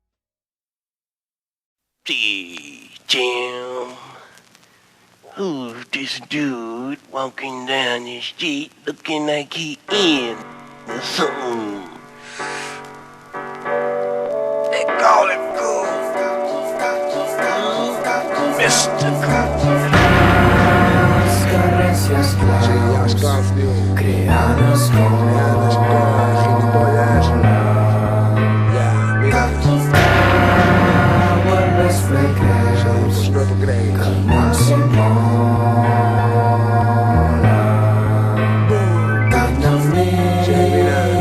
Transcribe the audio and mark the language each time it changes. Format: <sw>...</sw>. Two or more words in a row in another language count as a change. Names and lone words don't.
<en>Jim, who's this dude walking down the street looking like he in the song. They call him Cool. Mr. Cool.</en> <ca>Sí, ja, esclaus, diu. Creant escola. Gilipolles. Ja, mira. Pues no t'ho creguis. Sí, mira.</ca>